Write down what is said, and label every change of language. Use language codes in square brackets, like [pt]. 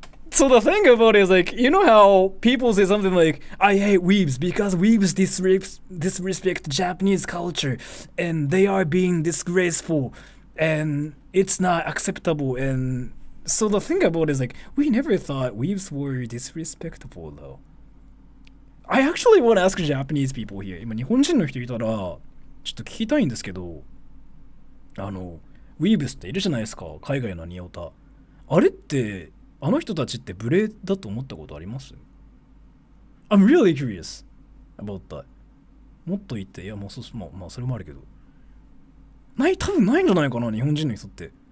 [en] So the thing about it is like, you know how people say something like, I hate weebs because weebs disrespect Japanese culture and they are being disgraceful and it's not acceptable. And so the thing about it is like, we never thought weebs were disrespectful though. I actually want to ask Japanese people here. [ja] 今日本人の人いたらちょっと聞きたいんですけど、ウィーブスっているじゃないですか、海外のニオタ。あれってあの人たちって無礼だと思ったことあります？ [en] I'm really curious about that. [ja] もっと言って、いやもうまあそれもあるけど。多分ないんじゃないかな、日本人の人って。